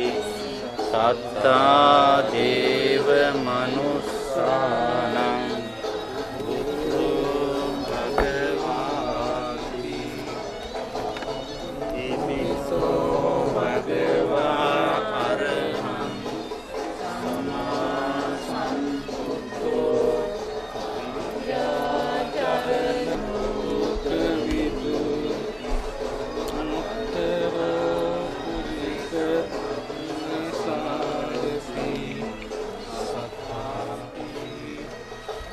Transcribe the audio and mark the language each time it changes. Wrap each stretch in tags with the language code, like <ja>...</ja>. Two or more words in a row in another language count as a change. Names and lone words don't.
<pi>සත්තා දේව මනුස්සානං බුද්ධෝ භගවාති ඉතිවිසෝ භගවා අරහං සම්මා සම්බුද්ධෝ විද්‍යාචරණ ලෝකවිදු අනුත්තරෝ පුරිස ධම්මසාරති සත්තා</pi>